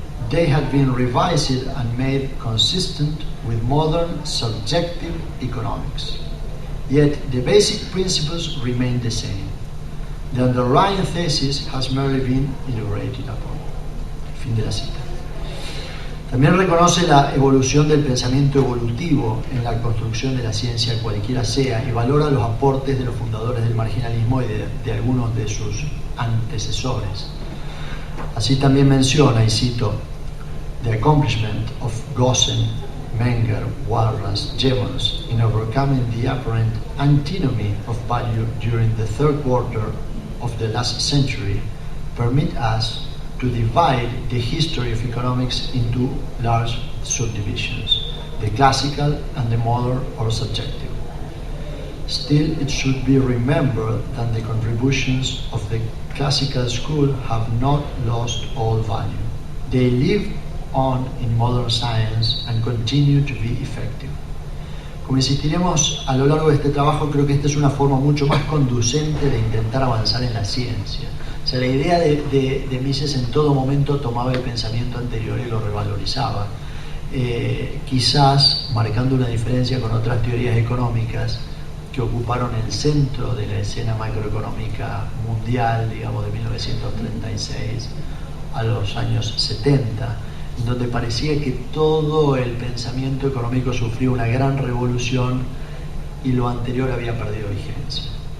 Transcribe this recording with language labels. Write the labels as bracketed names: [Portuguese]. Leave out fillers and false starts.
[English] They have been revised and made consistent with modern subjective economics. Yet the basic principles remain the same. The underlying thesis has merely been elaborated upon." [Spanish] Fin de la cita. También reconoce la evolución del pensamiento evolutivo en la construcción de la ciencia cualquiera sea y valora los aportes de los fundadores del marginalismo y de algunos de sus antecesores. Así también menciona, y cito: [English] "The accomplishment of Gossen, Menger, Walras, Jevons in overcoming the apparent antinomy of value during the third quarter of the last century permit us to divide the history of economics into large subdivisions, the classical and the modern or subjective. Still, it should be remembered that the contributions of the classical school have not lost all value. They live on in modern science and continue to be effective." [Spanish] Como insistiremos a lo largo de este trabajo, creo que esta es una forma mucho más conducente de intentar avanzar en la ciencia. O sea, la idea de Mises en todo momento tomaba el pensamiento anterior y lo revalorizaba, quizás marcando una diferencia con otras teorías económicas que ocuparon el centro de la escena macroeconómica mundial, digamos, de 1936 a los años 70, donde parecía que todo el pensamiento económico sufrió una gran revolución y lo anterior había perdido vigencia.